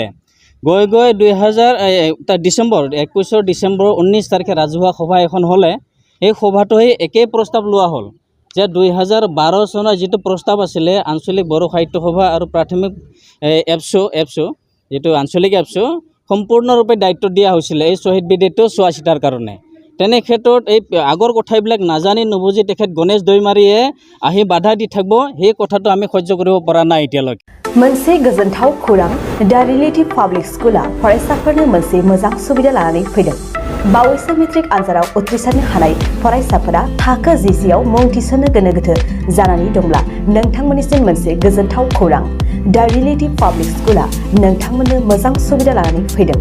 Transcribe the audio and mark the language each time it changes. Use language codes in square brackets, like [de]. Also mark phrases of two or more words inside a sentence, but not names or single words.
[as] গৈ 21 ডিচেম্বৰ 19 তাৰিখে ৰাজহুৱা সভা এখন হ'লে, এই সভাটো সেই একেই প্ৰস্তাৱ লোৱা হ'ল যে 2012 চনৰ যিটো প্ৰস্তাৱ আছিলে আঞ্চলিক বড়ো সাহিত্য সভা আৰু প্ৰাথমিক এপছু যিটো আঞ্চলিক এপছু সম্পূৰ্ণৰূপে দায়িত্ব দিয়া হৈছিলে এই শ্বহীদ বেদীটো চোৱা চিতাৰ কাৰণে। তেনে ক্ষেত্ৰত এই আগৰ কথাবিলাক নাজানি নুবুজি তেখেত গণেশ দৈমাৰীয়ে আহি বাধা দি থাকিব, সেই কথাটো আমি সহ্য কৰিব পৰা নাই এতিয়ালৈকে। [brx] मोनसे गोजोनथाव खौरां, दा रिलेटिभ पाब्लिक स्कुला फरायसाफोरनो मोनसे मोजां सुबिदा लानानै फैदों। बावैसो मेट्रिक आनजादाव उथ्रिसारनो हानाय फरायसाफोरा थाखो 10 आव मुं थिसननो गोनो गोथो जानानै दंब्ला नोंथांमोननिसिम मोनसे गोजोनथाव खौरां, दा रिलेटिभ पाब्लिक स्कुला नोंथांमोननो मोजां सुबिदा लानानै फैदों।